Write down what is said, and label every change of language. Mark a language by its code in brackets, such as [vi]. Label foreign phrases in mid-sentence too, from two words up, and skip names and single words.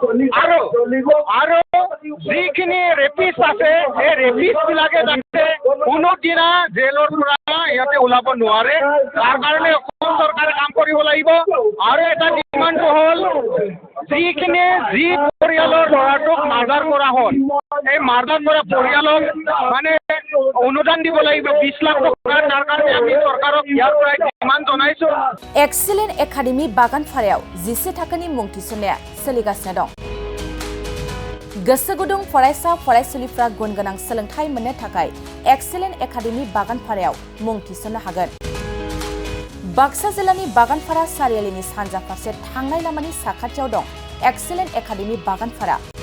[as] আৰু যিখিনি ৰেপিষ্ট আছে সেই ৰেপিষ্টবিলাকে যাতে কোনোদিনা জেলৰ পৰা সিহঁতে ওলাব নোৱাৰে তাৰ কাৰণে অসম চৰকাৰে কাম কৰিব লাগিব আৰু এটা ডিমাণ্ডটো হ'ল যিখিনি যি পৰিয়ালৰ ল'ৰাটোক মাৰ্ডাৰ কৰা হ'ল এই মাৰ্ডাৰ কৰা পৰিয়ালক মানে অনুদান দিব লাগিব 20 লাখ টকা তাৰ কাৰণে আমি চৰকাৰক ইয়াৰ পৰা ডিমাণ্ড জনাইছোঁ [brx] एक्सिलेन्ट एकाडेमि बागानफारायाव 11 थाखोनि मुं थिसननाया सोलिगासिनो दं गोसो गुदुं फरायसा फरायसुलिफ्रा गुन गोनां सोलोंथाइ मोननो थाखाय एक्सिलेन्ट एकाडेमि बागानफारायाव मुं थिसननो हागोन बाक्सा जिल्लानि बागानफारा सारियालिनि सानजा फारसे थांनाय लामानि साखाथियाव दं एक्सिलेन्ट एकाडेमि बागानफारा